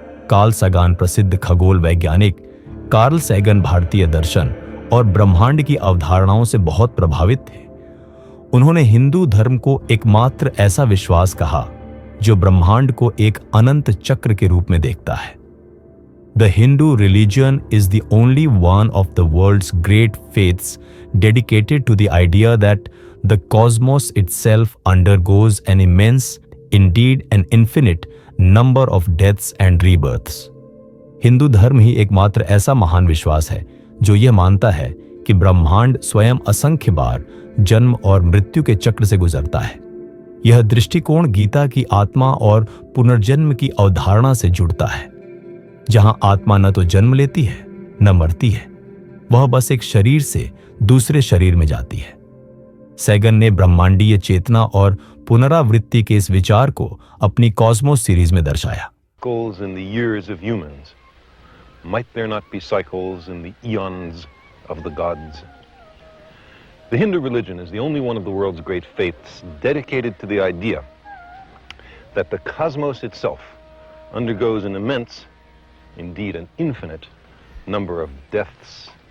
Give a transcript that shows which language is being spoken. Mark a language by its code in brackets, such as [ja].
[hi] Karl सागन, प्रसिद्ध खगोल वैज्ञानिक कार्ल सैगन, भारतीय दर्शन और ब्रह्मांड की अवधारणाओं से बहुत प्रभावित थे। उन्होंने हिंदू धर्म को एकमात्र ऐसा विश्वास कहा जो ब्रह्मांड को एक अनंत चक्र के रूप में देखता है। [en] The Hindu religion is the only one of the world's great faiths dedicated to the idea that the cosmos itself undergoes an immense, indeed an infinite, number of deaths and rebirths. [hi] Hindu धर्म ही एकमात्र ऐसा महान विश्वास है जो यह मानता है कि ब्रह्मांड स्वयं असंख्य बार जन्म और मृत्यु के चक्र से गुजरता है। यह दृष्टिकोण गीता की आत्मा और पुनर्जन्म की अवधारणा से जुड़ता है, जहां आत्मा न तो जन्म लेती है न मरती है, वह बस एक शरीर से दूसरे शरीर में जाती है। सैगन ने ब्रह्मांडीय चेतना और पुनरावृत्ति के इस विचार को अपनी कॉस्मोस सीरीज में दर्शाया। [en] In the years of humans, might there not be cycles in the eons of the gods? The Hindu religion is the only one of the world's great faiths dedicated to the idea that the cosmos itself undergoes an immense, indeed an infinite, number of deaths